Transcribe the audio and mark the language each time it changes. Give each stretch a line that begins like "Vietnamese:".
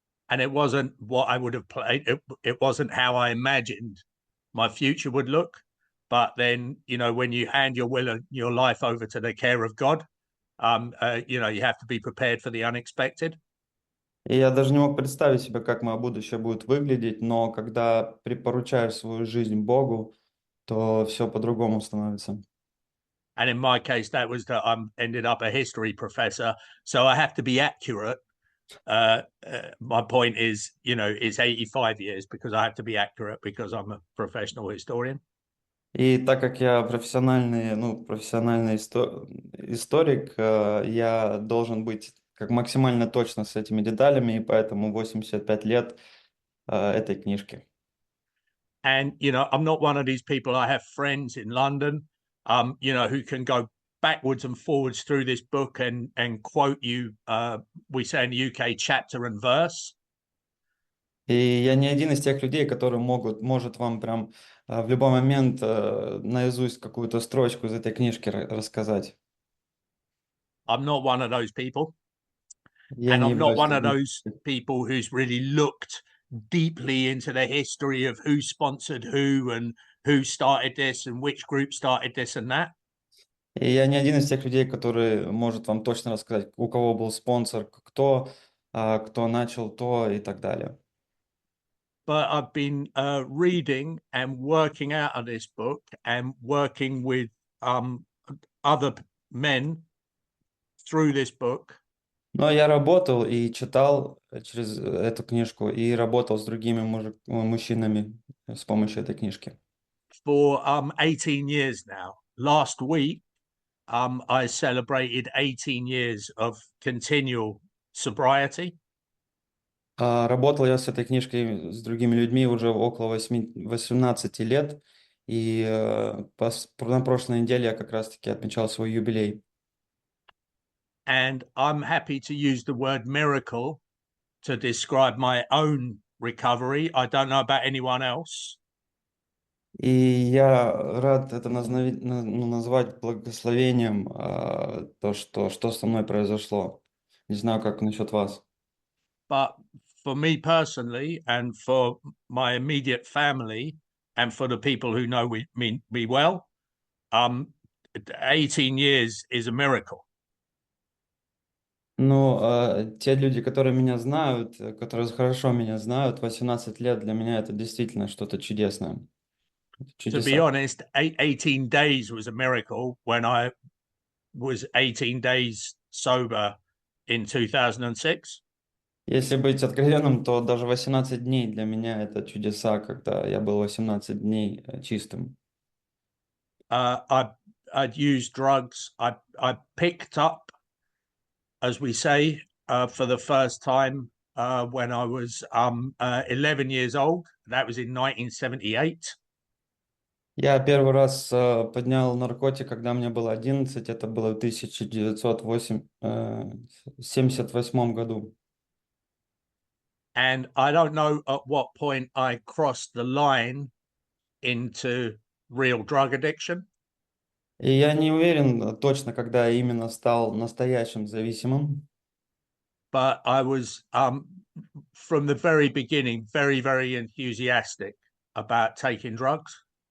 English: And it wasn't what I would have played. It wasn't how I imagined my future would look. But then, you know, when you hand your will and your life over to the care of God, you know, you have to be prepared for the unexpected.
Russian: И я даже не мог представить себе, как мое будущее будет выглядеть, но когда припоручаешь свою жизнь Богу, то все по-другому становится.
English: And in my case, that was that I ended up a history professor. So I have to be accurate. My point is, you know, it's 85 years because I have to be accurate because I'm a professional historian.
Russian: И так как я профессиональный историк, я должен быть как максимально точно с этими деталями, и поэтому 85 лет этой книжки.
English: And, you know, I'm not one of these people. I have friends in London, you know, who can go backwards and forwards through this book and quote you, we say in the UK, chapter and verse.
Russian: И я не один из тех людей, которые может вам прям в любой момент наизусть какую-то строчку из этой книжки рассказать.
English: I'm not one of those people.
Russian: Я
English: And
Russian: не
English: I'm not
Russian: являюсь
English: one of
Russian: таким.
English: those people who's really looked deeply into the history of who sponsored who and who started this and which group started this and that.
Russian: И я не один из тех людей, который может вам точно рассказать, у кого был спонсор, кто начал то и так далее.
English: But I've been reading and working out of this book and working with other men through this book.
Russian: Но я работал и читал через эту книжку, и работал с другими мужчинами с помощью этой книжки.
English: For 18 years now. Last week, I celebrated 18 years of continual sobriety.
Russian: Работал я с этой книжкой с другими людьми уже около 18 лет, и на прошлой неделе я как раз-таки отмечал свой юбилей.
English: And I'm happy to use the word miracle to describe my own recovery. I don't know about anyone else.
Russian: И я рад это назвать благословением, то, что со мной произошло. Не знаю, как насчет вас.
English: But for me personally, and for my immediate family, and for the people who know me well, 18 years is a miracle.
Russian: Ну, те люди, которые меня знают, которые хорошо меня знают, 18 лет для меня это действительно что-то чудесное.
English: To be
Russian: Чудеса.
English: honest, 18 days was a miracle when I was 18 days sober in 2006.
Russian: Если быть откровенным, то даже 18 дней для меня это чудеса, когда я был 18 дней чистым.
English: I'd used drugs. I picked up as we say, for the first time when I was 11 years old. That was in 1978.
Russian: Я первый раз поднял наркотик, когда мне было 11, это было в 1978 году.
English: And I don't know at what point I crossed the line into real drug addiction.
Russian: И я не уверен точно, когда я именно стал настоящим зависимым.
English: But I was from the very beginning very, very enthusiastic about taking drugs.